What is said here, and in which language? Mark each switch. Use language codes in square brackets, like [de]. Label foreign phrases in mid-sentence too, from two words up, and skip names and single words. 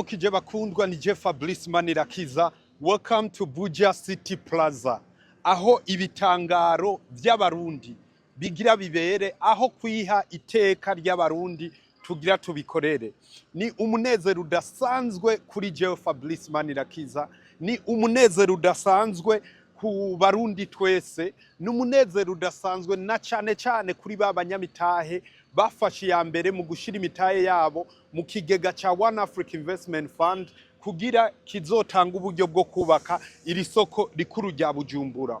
[rn] ndabaramukije bakundwa ni Fablice MANIRAKIZA. [en] Welcome to Buja City Plaza, [rn] aho ibitangaro by'abarundi bigira bibere, aho kwiha iteka ry'abarundi tugira tubikorere. Ni umunezero udasanzwe kuri Fablice MANIRAKIZA, ni umunezero udasanzwe ku barundi twese, n'umunezero udasanzwe na cyane kuri babanyamitahe bafashe ya mbere mu gushira imitahe yabo mu kigega cha One Africa Investment Fund kugira kizotanga uburyo bwo kubaka iri soko rikuru rya Bujumbura.